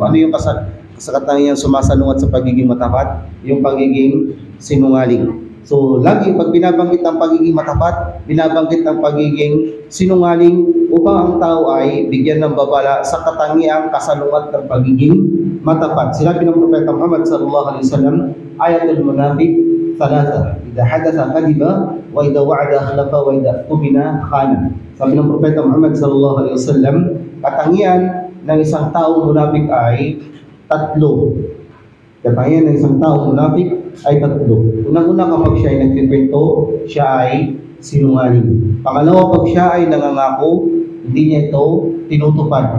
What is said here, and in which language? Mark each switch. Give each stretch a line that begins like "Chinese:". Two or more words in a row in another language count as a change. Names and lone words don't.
Filipino: Ano yung katangiang sumasalungat sa pagiging matapat? Yung pagiging sinungaling. So, lagi pag binabanggit ang pagiging matapat, binabanggit ang pagiging sinungaling upang ang tao ay bigyan ng babala sa katangiang kasalungat ng pagiging matapat. Sinabi ng Propeta Muhammad
Arabic: صلى الله عليه وسلم آية المنافق ثلاث إذا حدث كذب وإذا وعد أخلف وإذا اؤتمن خان.
Filipino: Sabi ng Propeta Muhammad
Arabic: صلى الله عليه وسلم,
Filipino: katangian ng isang taong munafik ay tatlo. Katangian ng isang taong munafik ay tatlo. Unang-una, kapag siya ay nagkikwento, siya ay sinungaling. Pangalawa, pag siya ay nangangako, hindi niya ito tinutupad.